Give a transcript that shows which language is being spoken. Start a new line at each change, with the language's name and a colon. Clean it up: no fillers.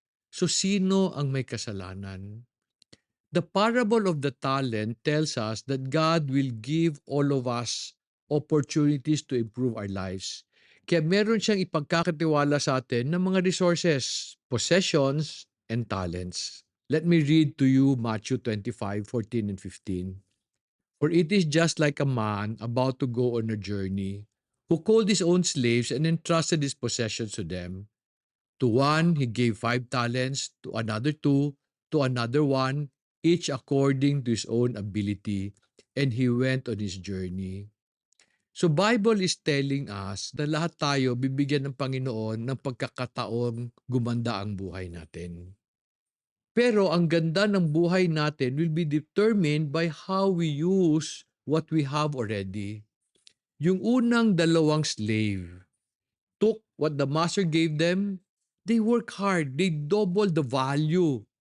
Filipino: So sino ang may kasalanan?
English: The parable of the talent tells us that God will give all of us opportunities to improve our lives.
Filipino: Kaya meron siyang ipagkakatiwala sa atin ng mga
English: resources, possessions, and talents. Let me read to you Matthew 25:14 and 15. For it is just like a man about to go on a journey, who called his own slaves and entrusted his possessions to them. To one he gave 5 talents, to another 2, to another 1, each according to his own ability, and he went on his journey. So Bible is telling us
Filipino: na lahat tayo bibigyan ng Panginoon ng pagkakataong gumanda ang buhay natin. Pero ang ganda ng buhay natin
English: will be determined by how we use what we have already.
Filipino: Yung unang dalawang
English: slave took what the master gave them, they work hard, they double the value.